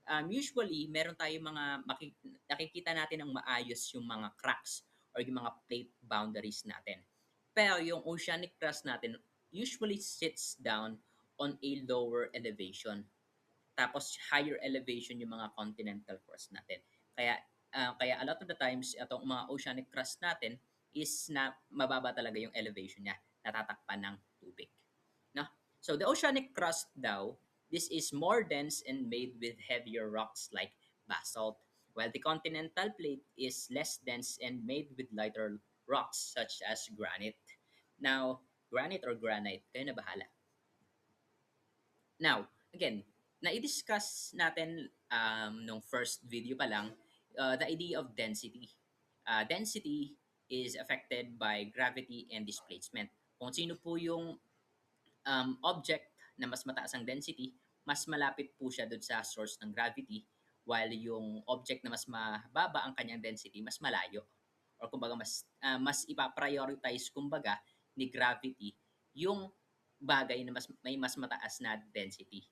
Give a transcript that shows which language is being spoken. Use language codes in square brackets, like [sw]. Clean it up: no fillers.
[tl] Usually, meron tayong nakikita natin ng maayos yung mga cracks or yung mga plate boundaries natin. Pero yung oceanic crust natin usually sits down on a lower elevation. Tapos higher elevation yung mga continental crust natin. Kaya [en] a lot of the times [tl] itong mga oceanic crust natin is na mababa talaga yung elevation niya, natatakpan ng tubig. No? [en] So the oceanic crust daw, this is more dense and made with heavier rocks like basalt, while the continental plate is less dense and made with lighter rocks such as granite. Now, granite or granite, [tl] kayo na bahala. [en] Now, again, [tl] na-discuss natin nung [en] first video [tl] pa lang [en] the idea of density. Density is affected by gravity and displacement. [tl] Kung sino po yung object na mas mataas ang density, mas malapit po siya doon sa source ng gravity, while yung object na mas mababa ang kanyang density, mas malayo. Or kumbaga mas ipa-prioritize kumbaga ni gravity yung bagay na may mas mataas na density.